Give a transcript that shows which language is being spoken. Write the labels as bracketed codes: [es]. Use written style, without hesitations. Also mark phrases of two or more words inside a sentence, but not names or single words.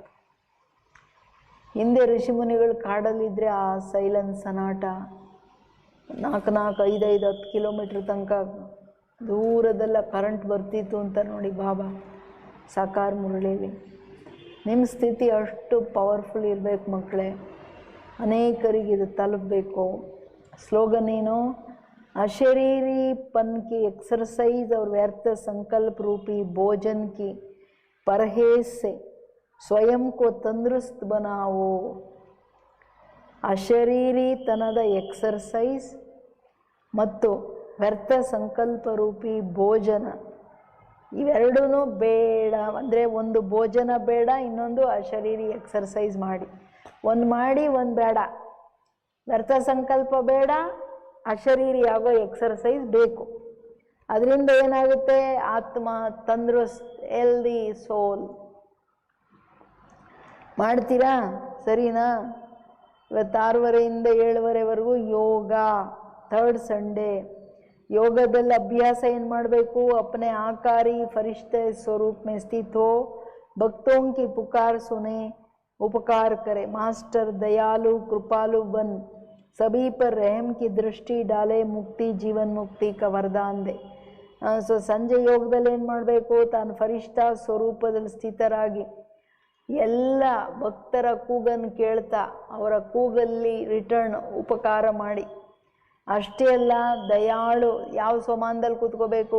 [kn] ಹಿಂದೆ ಋಷಿಮುನಿಗಳು ಕಾಡಲ್ಲಿದ್ದರೆ ಆ ಸೈಲೆನ್ಸ್ ಸನಾಟ 4, 5, 10 ಕಿಲೋಮೀಟ್ರ್ ತನಕ ದೂರದೆಲ್ಲ ಕರೆಂಟ್ ಬರ್ತಿತ್ತು ಅಂತ ನೋಡಿ ಬಾಬಾ ಸಾಕಾರ ಮುರಳೀಲಿ. ನಿಮ್ಮ ಸ್ಥಿತಿ ಅಷ್ಟು ಪವರ್ಫುಲ್ ಇರಬೇಕು ಮಕ್ಕಳೇ. ಅನೇಕರಿಗೆ ಇದು ತಲುಪಬೇಕು. ಸ್ಲೋಗನ್ ಏನು? [hi] अशरीरी पन की एक्सरसाइज और व्यर्थ संकल्प रूपी भोजन की परहेज से स्वयं को तंदुरुस्त बनाओ. [kn] ಅಶರೀರಿ ತನದ ಎಕ್ಸರ್ಸೈಸ್ ಮತ್ತು ವ್ಯರ್ಥ ಸಂಕಲ್ಪ ರೂಪಿ ಭೋಜನ ಇವೆರಡೂ ಬೇಡ. ಅಂದರೆ ಒಂದು ಭೋಜನ ಬೇಡ, ಇನ್ನೊಂದು ಅಶರೀರಿ ಎಕ್ಸರ್ಸೈಸ್ ಮಾಡಿ. ಒಂದು ಮಾಡಿ ಒಂದು ಬೇಡ. ವ್ಯರ್ಥ ಸಂಕಲ್ಪ ಬೇಡ, ಅಶರೀರಿ ಆಗೋ ಎಕ್ಸರ್ಸೈಸ್ ಬೇಕು. ಅದರಿಂದ ಏನಾಗುತ್ತೆ? ಆತ್ಮ ತಂದೃಸ್ಟ್, [en] healthy soul. [kn] ಮಾಡ್ತೀರಾ? ಸರಿನಾ? ಇವತ್ತು 6:30 7:30ವರೆಗೂ ಯೋಗ, 3rd ಸಂಡೇ. ಯೋಗದಲ್ಲಿ ಅಭ್ಯಾಸ ಏನು ಮಾಡಬೇಕು? [hi] अपने आकारी फरिश्ते स्वरूप में स्थित हो, भक्तों की पुकार सुने, उपकार करे, मास्टर दयालु कृपालु बन, सभी पर रहम की दृष्टि डाले, मुक्ति जीवन मुक्ति का वरदान दे. [kn] ಸೊ ಸಂಜೆ ಯೋಗದಲ್ಲಿ ಏನು ಮಾಡಬೇಕು? ತಾನು ಫರಿಷ್ಠ ಸ್ವರೂಪದಲ್ಲಿ ಸ್ಥಿತರಾಗಿ ಎಲ್ಲ ಭಕ್ತರ ಕೂಗನ್ನು ಕೇಳ್ತಾ ಅವರ ಕೂಗಲ್ಲಿ ರಿಟರ್ನ್ ಉಪಕಾರ ಮಾಡಿ. ಅಷ್ಟೇ ಅಲ್ಲ, ದಯಾಳು. ಯಾವ ಸಮಾನದಲ್ಲಿ ಕೂತ್ಕೋಬೇಕು?